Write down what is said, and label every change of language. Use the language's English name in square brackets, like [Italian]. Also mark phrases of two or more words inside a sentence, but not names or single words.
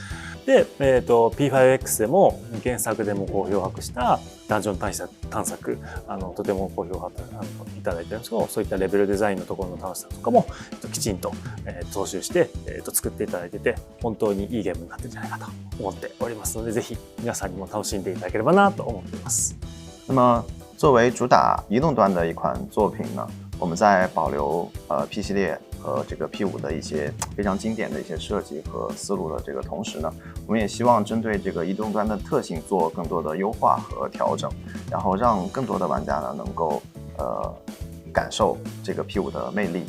[Japanese] で、P5X でも原作でも好評を博したダンジョン探索、とても好評をいただいてるんですけど、そういったレベルデザインのところの楽しさとかもきちんと踏襲して作っていただいてて、本当にいいゲームになってるんじゃないかと思っておりますので、ぜひ皆さんにも楽しんでいただければなと思っています。 [Chinese] 那么作为主打移动端的一款作品呢，我们在保留P 系列和这个 P5的一些非常经典的一些设计和思路的这个同时呢，我们也希望针对这个移动端的特性做更多的优化和调整，然后让更多的玩家呢能够感受这个 P5的魅力。